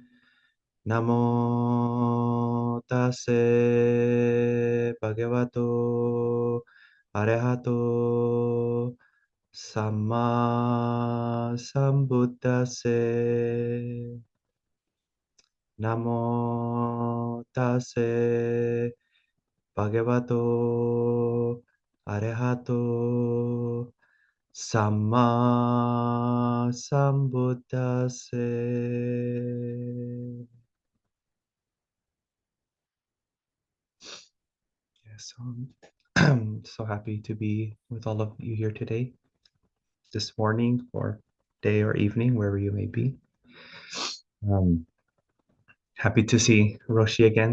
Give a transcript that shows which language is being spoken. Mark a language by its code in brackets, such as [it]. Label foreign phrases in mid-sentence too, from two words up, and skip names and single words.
[pi] Namo tase bhagavato arahato samma sambuddhase. Namo tase bhagavato arahato Samma Sambuddhase. [en] Yes, I'm so happy to be with all of you here today, this morning, or day or evening, wherever you may be. Happy to see Roshi again.